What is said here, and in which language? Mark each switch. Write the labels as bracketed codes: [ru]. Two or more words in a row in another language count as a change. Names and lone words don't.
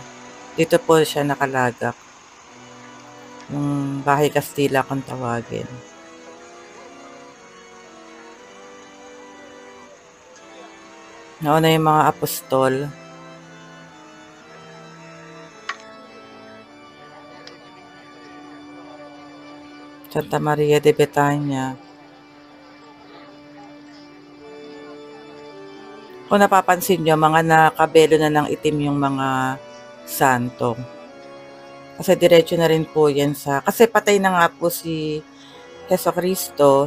[tl] Dito po siya nakalagak. Yung Bahay Kastila kung tawagin. Nauna yung mga apostol. Santa Maria de Betania. Kung napapansin nyo, mga nakabelo na ng itim yung mga santo. Kasi diretso na rin po yan kasi patay na nga po si Jesucristo.